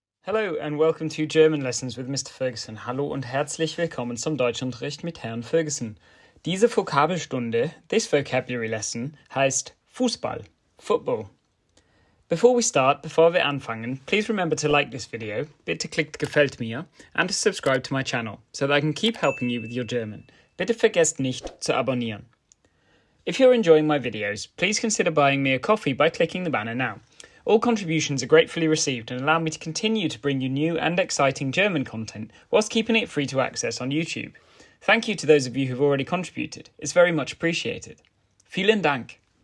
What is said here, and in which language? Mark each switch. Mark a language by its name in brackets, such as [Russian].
[English] Hello and welcome to German Lessons with Mr. Ferguson. [German] Hallo und herzlich willkommen zum Deutschunterricht mit Herrn Ferguson. Diese Vokabelstunde, [English] this vocabulary lesson, [German] heißt Fußball, football. [English] Bevor wir anfangen, please remember to like this video, [German] bitte klickt Gefällt mir, [English] and to subscribe to my channel, so that I can keep helping you with your German. [German] Bitte vergesst nicht zu abonnieren. [English] If you're enjoying my videos, please consider buying me a coffee by clicking the banner now. All contributions are gratefully received and allow me to continue to bring you new and exciting German content whilst keeping it free to access on YouTube. Thank you to those of you who've already contributed. It's very much appreciated. [German] Vielen Dank.